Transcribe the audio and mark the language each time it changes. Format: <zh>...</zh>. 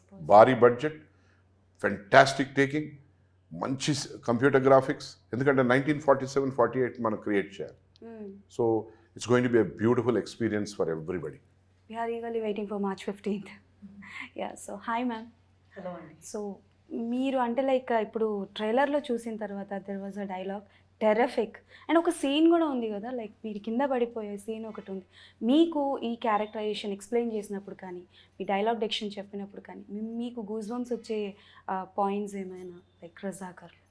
<te>భారీ budget, fantastic taking, మంచి computer graphics. ఎందుకంటే 1947-48 మనం క్రియేట్ చేయాలి.</te> <en>So it's going to be a beautiful experience for everybody. We are eagerly waiting for March 15th. Yeah, so hi ma'am.</en> <te>Hello అండి. So మీరు అంటే like ఇప్పుడు ట్రైలర్లో చూసిన తర్వాత</te> <en>there was a dialogue terrific</en> <te>and ఒక scene కూడా ఉంది కదా, లైక్ మీరు కింద పడిపోయే సీన్ ఒకటి ఉంది. మీకు ఈ క్యారెక్టరైజేషన్ ఎక్స్ప్లెయిన్ చేసినప్పుడు కానీ, మీ డైలాగ్ డెక్షన్ చెప్పినప్పుడు కానీ మీకు గూస్ బంప్స్ వచ్చే పాయింట్స్ ఏమైనా లైక్ రజాకర్?</te>